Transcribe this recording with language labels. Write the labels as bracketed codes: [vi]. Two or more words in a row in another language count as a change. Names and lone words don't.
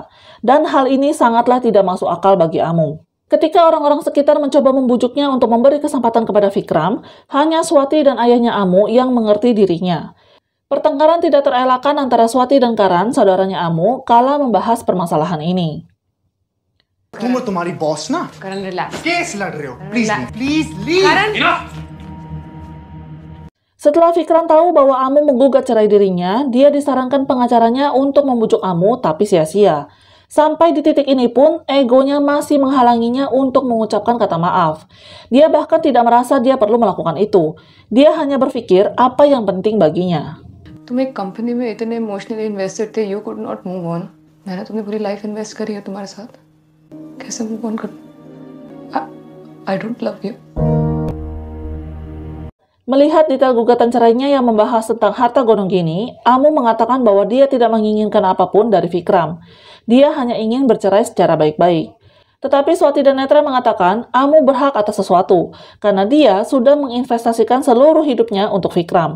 [id] Dan hal ini sangatlah tidak masuk akal bagi Amu. Ketika orang-orang sekitar mencoba membujuknya untuk memberi kesempatan kepada Vikram, hanya Swati dan ayahnya Amu yang mengerti dirinya. Pertengkaran tidak terelakkan antara Swati dan Karan, saudaranya Amu, kala membahas permasalahan ini. [hi] तुम और तुम्हारी बॉस ना करण रिलैक्स केस लड़ रहे हो [en] please please leave [hi] करण [id] Setelah Vikram tahu bahwa Amu menggugat cerai dirinya, dia disarankan pengacaranya untuk membujuk Amu, tapi sia-sia. Sampai di titik ini pun, egonya masih menghalanginya untuk mengucapkan kata maaf. Dia bahkan tidak merasa dia perlu melakukan itu. Dia hanya berpikir apa yang penting baginya. [hi] तुम एक कंपनी में इतने [en] emotionally invested [hi] थे, [en] you could not move on. [hi] मैंने तुमने पूरी [en] life invest [hi] करी है तुम्हारे साथ. कैसे [en] move on [hi] कर? [en] I don't love you. [id] Melihat detail gugatan cerainya yang membahas tentang harta gonong gini, Amu mengatakan bahwa dia tidak menginginkan apapun dari Vikram. Dia hanya ingin bercerai secara baik-baik. Tetapi Swati dan Netra mengatakan Amu berhak atas sesuatu, karena dia sudah menginvestasikan seluruh hidupnya untuk Vikram.